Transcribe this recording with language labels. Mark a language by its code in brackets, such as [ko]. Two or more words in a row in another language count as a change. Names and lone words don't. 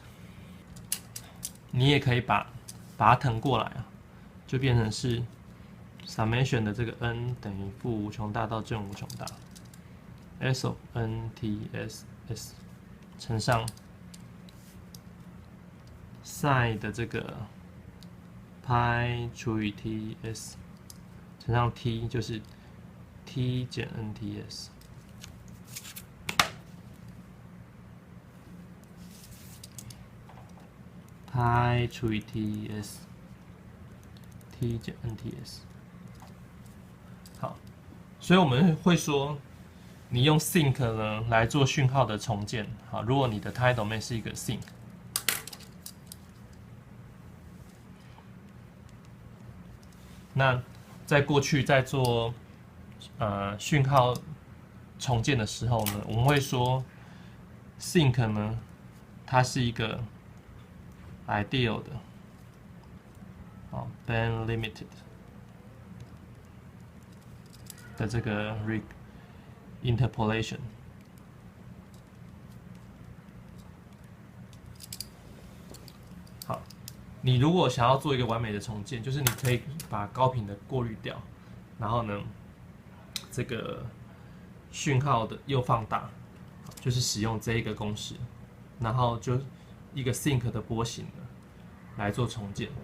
[zh] 你也可以把它騰過來啊，就變成是 summation 的這個 n 等於負無窮大到正無窮大 ， [en] s of NTS s [zh] 乘上 sin 的這個 pi 除以 TS 乘上 t 就是 t 減 NTS。pi 除以 TS，t 減 NTS。好，所以我們會說，你用 sync 呢來做訊號的重建。好，如果你的 [en] time domain [zh] 是一個 sync， 那在過去在做訊號重建的時候呢，我們會說 sync 呢，它是一個ideal 的，好 [en] band limited [zh] 的這個 interpolation。好，你如果想要做一個完美的重建，就是你可以把高頻的過濾掉，然後呢，這個訊號的又放大，就是使用這一個公式，然後就一個 sync 的波形來做重建。